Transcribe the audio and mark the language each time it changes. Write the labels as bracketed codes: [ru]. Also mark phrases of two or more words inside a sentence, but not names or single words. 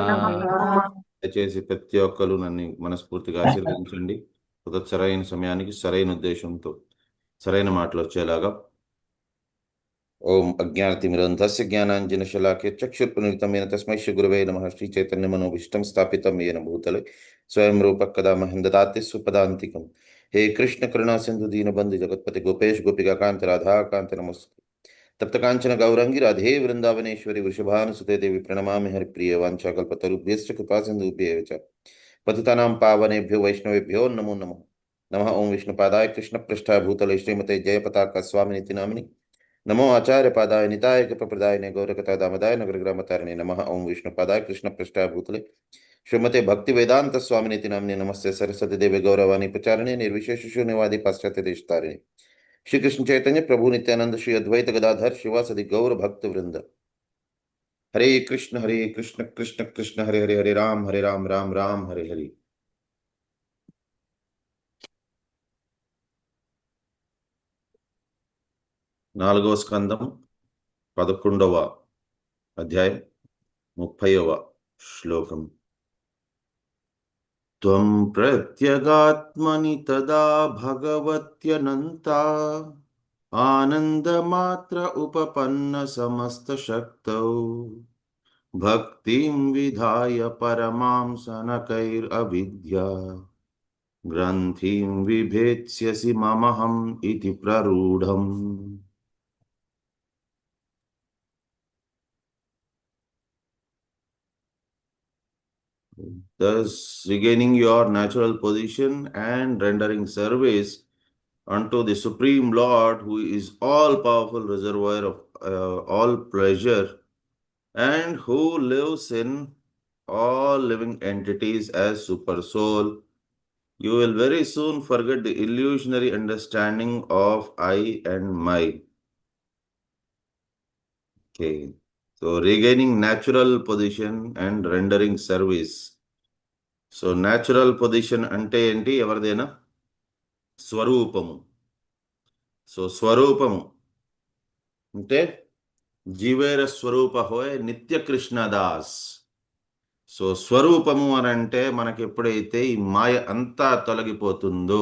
[te] దయచేసి ప్రతి ఒక్కరు నన్ను మనస్ఫూర్తిగా ఆశీర్వదించండి. సరైన సమయానికి సరైన ఉద్దేశంతో సరైన మాటలు వచ్చేలాగా. [sa] ఓం అజ్ఞానతిమిరంధస్య జ్ఞానాంజనశలాకే చక్షుర్పునీతమైన తస్మై శ్రీ గురవే నమః. శ్రీ చైతన్య మనోభీష్టం స్థాపితం येन భూతలే స్వయం రూప కదా మహ్యం దదాతి సుపదాంతికం. हे कृष्ण करुणा सिंधु दीनबंधु जगतपति गोपेश गोपिका कांत राधा कांत नमस्ते. तप्त कांचन गौरंगी राधे वृंदावनेश्वरी वृषभानुसुते देवी प्रणमामि हरिप्रिय वाञ्छाकल्पतरुभ्यश्च कृपा सिन्धुभ्येव च पतितानां पावनेभ्यो वैष्णवेभ्यो नमो नमः. नमः ओं विष्णुपादाय कृष्णपृष्ठाय भूतले श्रीमते जयपताका स्वामिनिति नामिनि. नमो आचार्यपादाय निताय कृपप्रदायिने गौरकथा दामदाय नगरग्रामतारिणे. नमः ओं विष्णुपादाय कृष्णपृष्ठाय भूतले श्रीमते भक्ति वेदांत स्वामिनिति नामिने. नमस्ते सरस्वती देवे गौरवाणी प्रचारिणे निर्विशेष शून्यवादी पाश्चात्य देशतारिणे. श्री कृष्ण चैतन्य प्रभु नित्यानंद श्री अद्वैत गदाधर शिवासदि गौर भक्त वृंद. हरे कृष्ण कृष्ण कृष्ण हरे हरे हरे राम राम राम हरे हरे. [te] నాలుగవ స్కందం 11వ అధ్యాయం 30వ శ్లోకం. [sa] త్వం ప్రత్యగాత్మని తదా భగవత్యనంతా ఆనందమాత్ర ఉపపన్న సమస్త శక్తౌ భక్తిం విధాయ పరమాం సనకైరవిద్యా గ్రంథిం విభేత్స్యసి మమహం ఇతి ప్రరూఢం. [en] Thus, regaining your natural position and rendering service unto the Supreme Lord, who is all-powerful reservoir of all pleasure, and who lives in all living entities as Super Soul, you will very soon forget the illusionary understanding of I and my. Okay. So, regaining natural position and rendering service. So, natural position [te] అంటే ఏంటి ఎవర్దేన స్వరూపము. సో స్వరూపము అంటే [bn] জীবের স্বরূপ হয় নিত্য কৃষ্ণদাস. [te] సో స్వరూపము అని అంటే మనకి ఎప్పుడైతే ఈ మాయ అంతా తొలగిపోతుందో.